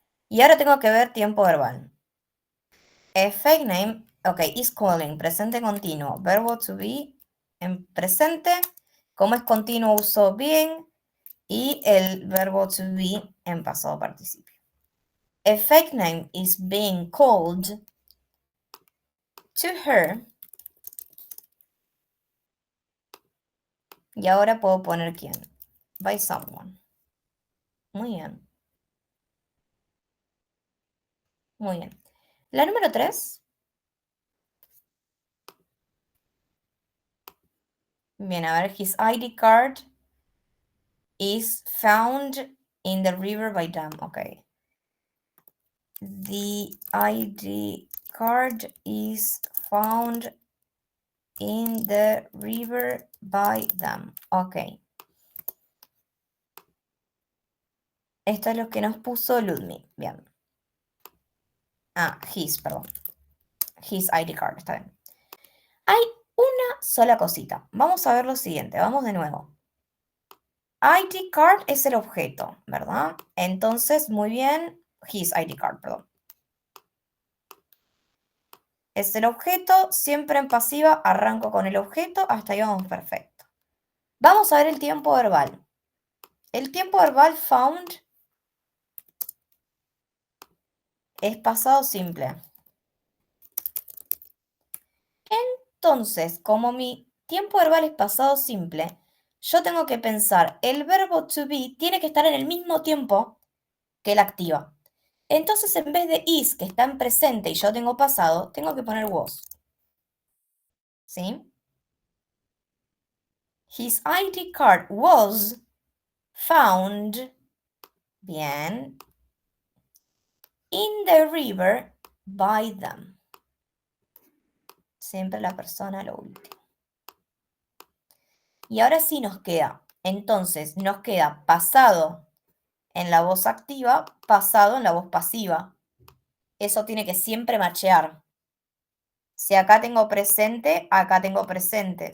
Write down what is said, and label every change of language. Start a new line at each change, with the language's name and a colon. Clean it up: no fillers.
Spanish: Y ahora tengo que ver tiempo verbal.
English: A fake name, ok, is calling,
Spanish: presente continuo. Verbo to be en presente. Como es continuo uso being. Y el verbo to be en pasado participio.
English: A fake name is being called to her.
Spanish: Y ahora puedo poner quién.
English: By someone.
Spanish: Muy bien. Muy bien. La número 3. Bien, a ver,
English: his ID card is found in the river by them. Ok. The ID card is found in the river by them. Ok.
Spanish: Esto es lo que nos puso Ludmig. Bien. Ah, his, perdón.
English: His ID card,
Spanish: está bien. Hay una sola cosita. Vamos a ver lo siguiente. Vamos de nuevo. ID card es el objeto, ¿verdad? Entonces, muy bien.
English: His ID card,
Spanish: perdón. Es el objeto, siempre en pasiva, arranco con el objeto, hasta ahí vamos perfecto. Vamos a ver el tiempo verbal. El tiempo verbal found es pasado simple. Entonces, como mi tiempo verbal es pasado simple, yo tengo que pensar, el verbo to be tiene que estar en el mismo tiempo que la activa. Entonces, en vez de is, que está en presente y yo tengo pasado, tengo que poner was. ¿Sí?
English: His ID card was found, bien, in the river by them.
Spanish: Siempre la persona lo último. Y ahora sí nos queda. Entonces, nos queda pasado en la voz activa, pasado en la voz pasiva. Eso tiene que siempre machear. Si acá tengo presente, acá tengo presente.